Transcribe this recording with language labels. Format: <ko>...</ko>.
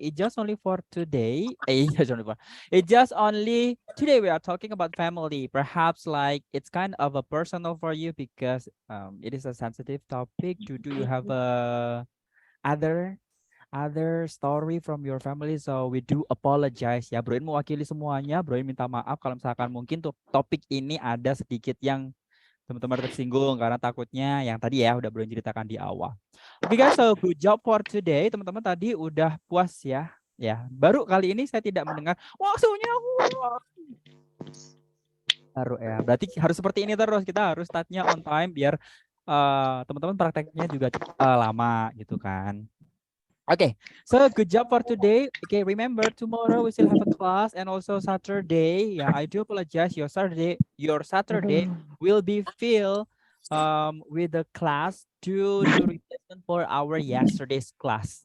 <en>It's just only for today. It's just only today we are talking about family. Perhaps like it's kind of a personal for you because it is a sensitive topic. Do you have a other story from your family? So we do apologize ya.</en> <id>Broin mewakili semuanya. Broin minta maaf kalau misalkan mungkin tuh topik ini ada sedikit yang teman-teman tersinggung karena takutnya yang tadi ya udah Broin ceritakan di awal.</id> <en>Oke guys, so good job for today.</en> <id>Teman-teman tadi udah puas ya Ya, baru kali ini saya tidak mendengar waktunya. Baru ya. Berarti harus seperti ini terus. Kita harus startnya on time biar teman-teman prakteknya juga lama gitu kan.</id> <en>Okay, so good job for today. Okay, remember tomorrow we still have a class and also Saturday. Yeah, I do apologize. Your Saturday will be filled with the class to do replacement for our yesterday's class.</en>